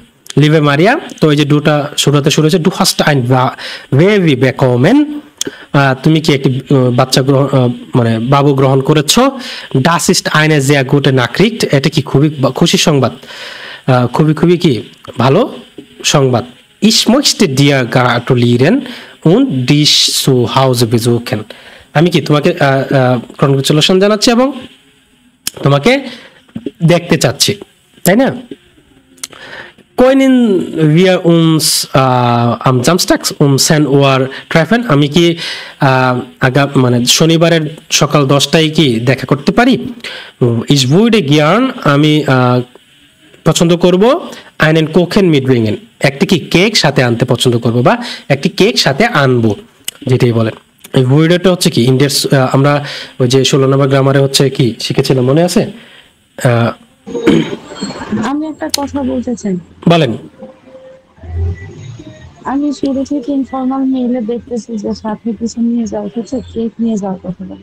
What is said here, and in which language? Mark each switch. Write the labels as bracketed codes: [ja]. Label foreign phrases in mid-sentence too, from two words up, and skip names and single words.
[de] Liebe Maria, [bn] তো এই যে দুটা শুরুতে শুরু হয়েছে, [de] Du hast ein Baby bekommen, [bn] তুমি কি একটি বাচ্চা মানে বাবু গ্রহণ করেছো। [de] Das ist eine sehr gute Nachricht, [bn] এটা কি খুবই খুশির সংবাদ, খুবই খুবই কি ভালো সংবাদ। [de] Ich möchte dir gratulieren und dich zu Hause besuchen, [bn] আমি কি তোমাকে কনগ্রেচুলেশন জানাচ্ছি এবং তোমাকে দেখতে চাচ্ছি, তাই না। [de] Können wir uns am Samstag um 10 Uhr treffen, [bn] আমি কি মানে শনিবারের সকাল 10টায় কি দেখা করতে পারি। [de] Ich würde gern, [bn] আমি পছন্দ করব [de] einen Kuchen mitbringen, [bn] একটি কি কেক সাথে আনতে পছন্দ করব বা একটি কেক সাথে আনবো, যেটাই বলেন। এই ওয়ার্ডটা হচ্ছে কি ইন্ডিয়ার, আমরা ওই যে 16 নম্বর গ্রামারে হচ্ছে কি শিখেছিলাম মনে আছে। আমি একটা কথা বলতে চাই, বলেন। আমি শুরু থেকে ইনফর্মাল মেইলে দেখতেছি যে সাথে কিছু নিয়ে যাওয়া হচ্ছে, কেক নিয়ে যাওয়ার কথা বলে।